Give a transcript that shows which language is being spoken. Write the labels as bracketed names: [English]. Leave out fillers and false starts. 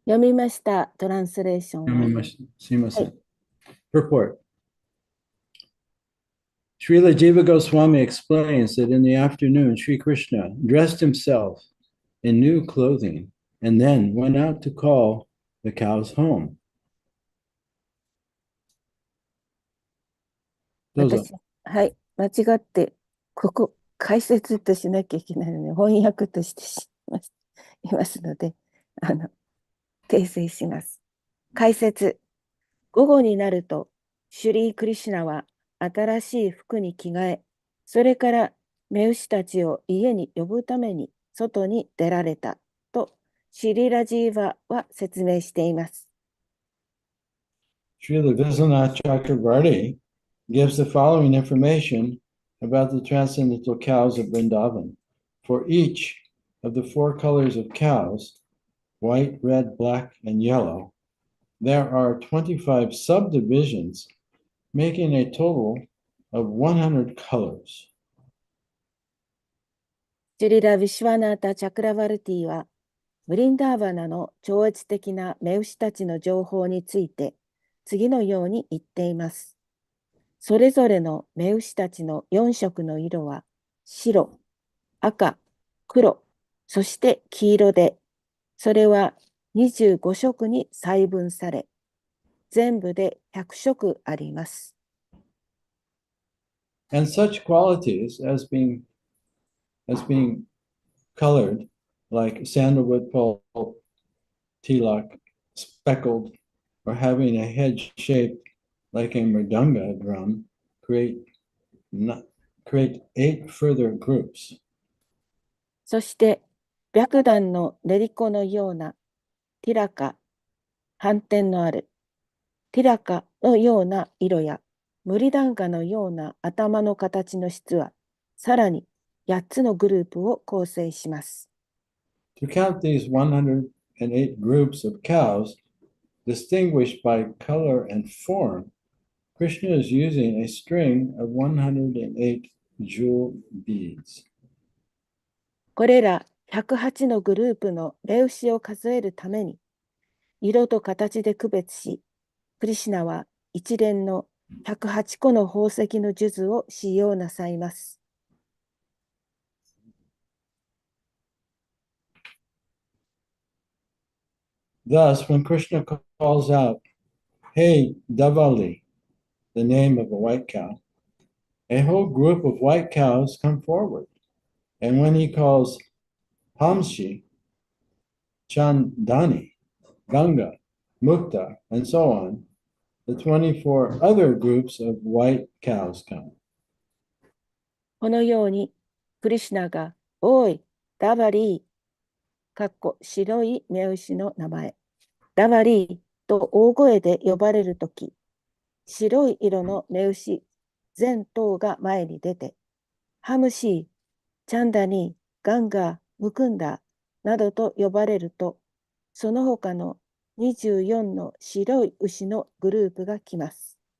[Japanese] 読みました、トランスレーションを。 Simasen. [English] Purport. Srila Jiva Goswami explains that in the afternoon, Sri Krishna dressed himself in new clothing and then went out to call the cows home. [Japanese] どうぞ。私、はい、間違って、ここ、解説としなきゃいけないのに、翻訳としていますので、訂正します。解説。午後になると、シュリー・クリシュナは新しい服に着替え、それから目牛たちを家に呼ぶために外に出られたと、シリラジーバは説明しています。 [English] Srila Vishwanath Chakravarti gives the following information about the transcendental cows of Vrindavan. For each of the four colors of cows, white, red, black, and yellow, there are 25 subdivisions, making a total of 100 colors. [Japanese] シリラ・ヴィシュワナータ・チャクラバルティは、ブリンダーバナの超越的な目牛たちの情報について、次のように言っています。それぞれの目牛たちの4色の色は、白、赤、黒、そして黄色で、それは25色に細分され、全部で100色あります。 [English] And such qualities as being colored, like sandalwood pulp, tilak, speckled, or having a head shaped like a mridanga drum, create 8 further groups. [Japanese] そして、白檀の練り粉のようなティラカ、斑点のあるティラカのような色や、ムリダンカのような頭の形の質は、さらに8つのグループを構成します。 [English] To count these 108 groups of cows, distinguished by color and form, Krishna is using a string of 108 jewel beads. [Japanese] これら108のグループの目牛を数えるために、色と形で区別し、クリシュナは一連の108個の宝石の数珠を使用なさいます。 [English] Thus, when Krishna calls out, "Hey, Davali," the name of a white cow, a whole group of white cows come forward. And when he calls Hamshi, Chandani, Ganga, Mukta, and so on, the 24 other groups of white cows come. [Japanese] このように、クリシュナが、おい、ダバリー、かっこ白い目牛の名前、ダバリーと大声で呼ばれるとき、白い色の目牛全頭が前に出て、ハムシー、チャンダニー、ガンガー、ムクンダーなどと呼ばれると、その他の24の白い牛のグループが来ます。